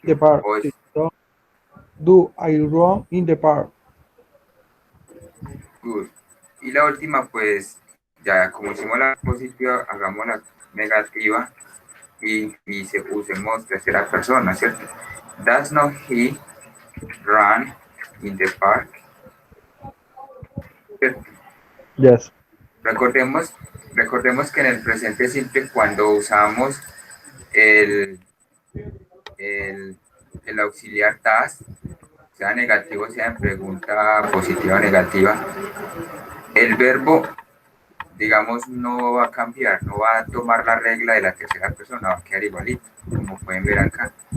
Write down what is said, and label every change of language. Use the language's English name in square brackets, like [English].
[English] the park. [Spanish] O es [English] Sí, do I run in the park? good. [Spanish] Y la última, pues, ya como hicimos la positiva, hagamos la negativa y se usemos tercera persona, ¿cierto? [English] Does not he run in the park? [Spanish] ¿Cierto? [English] Yes. [Spanish] Recordemos, recordemos que en el presente simple, cuando usamos el, el, el auxiliar does, sea negativo, sea en pregunta positiva o negativa, el verbo, digamos, no va a cambiar, no va a tomar la regla de la tercera persona, va a quedar igualito, como pueden ver acá.